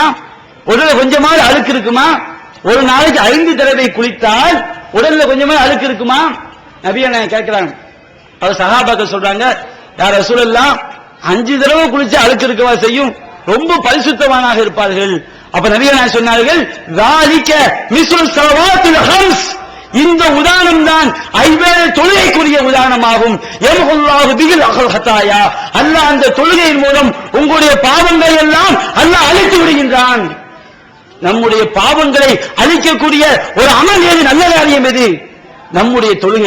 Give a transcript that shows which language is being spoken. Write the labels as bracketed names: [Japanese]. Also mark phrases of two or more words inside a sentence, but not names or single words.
[Tamil] உடல்ல கொஞ்சமாவது அழுக்கு இருக்குமா? ஒரு நாளைக்கு 5 தடவை குளித்தால் உடல்ல கொஞ்சமாவது அழுக்கு இருக்குமா? நபியை நான் கேட்கிறாங்க. அவர் சஹாபாக்கள் சொல்றாங்க, [Arabic] يا رسول الله, [Tamil] 5 தடவை குளிச்சா அழுக்கு இருக்கவா செய்யும்? ரொம்ப பரிசுத்தமானாக இருப்பார்கள். அப்ப நபிகள் நாயகம் சொன்னார்கள், [Arabic] ذَلِكَ مِثْلُ الصَّلَوَاتِ الْخَمْسِ. [Tamil] இந்த உதாரணம் தான் 5 தொழுகைக்குரிய உதாரணமாகும். [Arabic] يمحو الله به الخطايا. [Tamil] அல்லாஹ் அந்த தொழுகையின் மூலம் உங்களுடைய பாவங்களை எல்லாம் அல்லாஹ் அழித்து விடுகின்றான். நம்முடைய பாவங்களை அழிக்கக்கூடிய ஒரு அமல் எது? நல்ல காரியம் எது? நம்முடைய தொழுகை.